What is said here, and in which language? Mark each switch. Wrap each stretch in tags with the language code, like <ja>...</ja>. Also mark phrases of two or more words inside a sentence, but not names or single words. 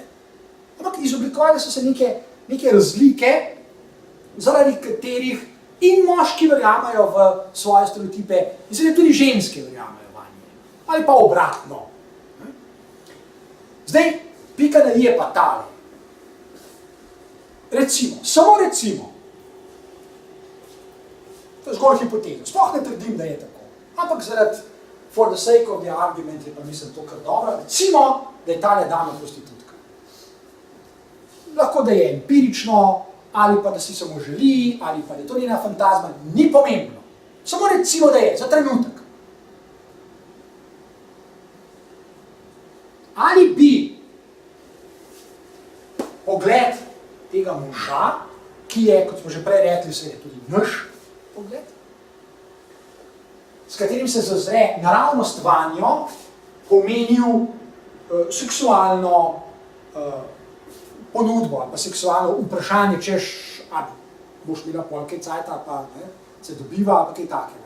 <sl>Ampak izoblikovali so se neke razlike, zaradi katerih in moški verjamajo v svoje stereotipe, in seveda tudi ženske verjamajo vanje. Ali pa obratno. Zdaj, pika na i je pa tale. Recimo, samo recimo, to je zgolj hipoteza, sploh ne trdim, da je tako. Ampak zaradi,</sl> <en>for the sake of the argument,</en> <sl>je pa mislim to kar dobro, recimo, da je tale dama prostitutka. Lahko da je empirično, ali pa da si samo želi, ali pa da je to njena fantazma, ni pomembno. Samo recimo, da je, za trenutek. Ali bi pogled tega moža, ki je, kot smo že prej rekli, seveda tudi naš pogled, s katerim se zazre naravnost vanjo, pomenil seksualno ponudbo, ali pa seksualno vprašanje, češ, ali boš bila polkaj cajta, pa se dobiva, ali kaj takega.</sl>